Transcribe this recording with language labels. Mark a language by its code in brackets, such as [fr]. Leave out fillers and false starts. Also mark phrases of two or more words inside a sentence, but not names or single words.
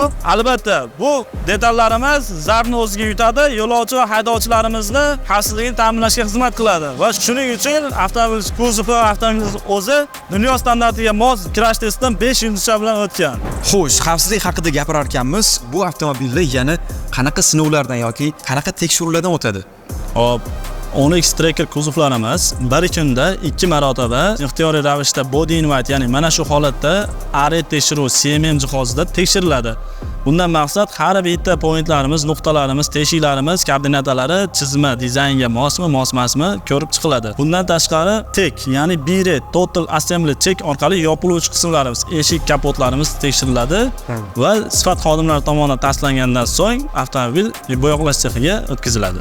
[uz] Albatta, bu detallarimiz zarbni o'ziga yutadi, yo'lovchi va haydovchilarimizni xavfsizligini ta'minlashga xizmat qiladi va shuning uchun avtomobil kuzovi va avtomobil o'zi dunyo standartiga mos crash testdan 5 yulduzcha bilan o'tgan. Xo'sh, xavfsizlik haqida gapirar ekanmiz. Bu avtomobillar yana qanaqa sinovlardan yoki qanaqa tekshiruvlardan o'tadi? Hop, 10X Tracker kuzovlarimiz bir kunda 2 marotaba ixtiyoriy ravishda [en] body invite, [uz] ya'ni mana shu holatda ARET tekshiruv CMM jihozida tekshiriladi. Bundan maqsad har bitta pointlarimiz, nuqtalarimiz, teshiklarimiz, koordinatalari chizma dizaynga mosmi, mosmasmi ko'rib chiqiladi. Bundan tashqari TEC, ya'ni BRET Total Assembly Check orqali yopiluvchi qismlarimiz, eshik, kapotlarimiz tekshiriladi va sifat xodimlari tomonidan tasdiqlangandan so'ng avtomobil bo'yoqlash sexiga o'tkaziladi.